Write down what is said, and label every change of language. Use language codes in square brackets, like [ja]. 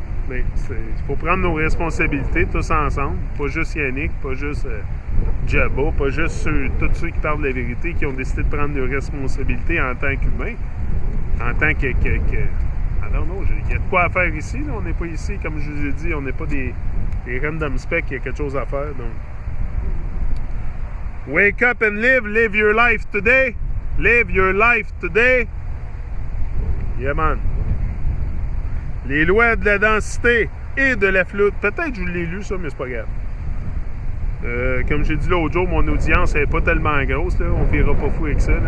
[fr] Mais il faut prendre nos responsabilités tous ensemble, pas juste Yannick, pas juste Jabba, pas juste tous ceux qui parlent de la vérité, qui ont décidé de prendre leurs responsabilités en tant qu'humains, en tant que [en] I don't know, [fr] il y a de quoi à faire ici, là. On n'est pas ici, comme je vous ai dit, on n'est pas des [en] random specs, [fr] il y a quelque chose à faire, donc. [en] Wake up and live your life today, live your life today. Yeah man. [fr] Les lois de la densité et de la flotte. Peut-être que je vous l'ai lu, ça, mais c'est pas grave. Comme j'ai dit l'autre jour, mon audience n'est pas tellement grosse. Là. On ne verra pas fou avec ça.